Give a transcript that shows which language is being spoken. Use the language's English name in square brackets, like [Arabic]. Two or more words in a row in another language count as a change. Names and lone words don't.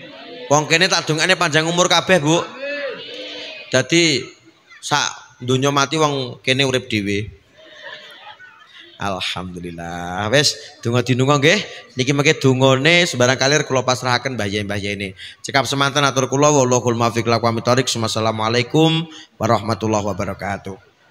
[Javanese] Wong kene tak dongane panjang umur kabeh, Bu. Dadi sak donya mati wong kene urip dhewe. [Arabic] Alhamdulillah. [Javanese] Wis donga dinunga nggih. Niki mengke dongane sembarang kalir kula pasrahaken mbah yene. Cekap semanten atur kula [Arabic] والله الموفق إلى أقوم الطريق. والسلام عليكم ورحمة الله وبركاته.